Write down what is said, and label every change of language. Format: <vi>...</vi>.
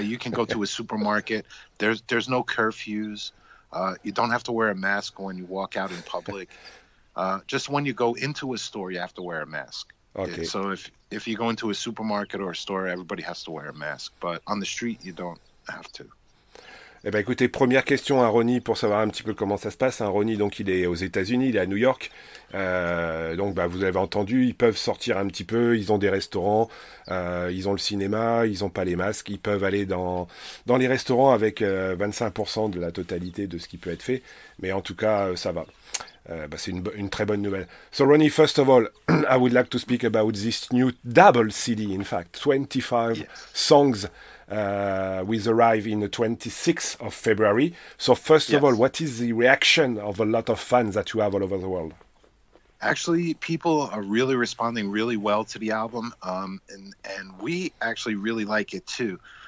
<en>you can go to a supermarket. There's no curfews. You don't have to wear a mask when you walk out in public. Just when you go into a store, you have to wear a mask. Okay. So if you go into a supermarket or a store, everybody has to wear a mask. But on the street, you don't have to.</en> <fr>Eh ben écoutez, première question à Ronnie pour savoir un petit peu comment ça se passe. Ronnie, donc il est aux États-Unis, il est à New York. Donc vous avez entendu, ils peuvent sortir un petit peu, ils ont des restaurants, ils ont le cinéma, ils ont pas les masques, ils peuvent aller dans les restaurants avec 25% de la totalité de ce qui peut être fait. Mais en tout cas, ça va. C'est une très bonne nouvelle.</fr> <en>So Ronnie, first of all, I would like to speak about this new double CD. In fact, 25 Yes. songs will arrive in the 26th of February. So first of all, Yes. what is the reaction of a lot of fans that you have all over the world? Actually, people are really responding really well to the album, and we actually really like it too.</en>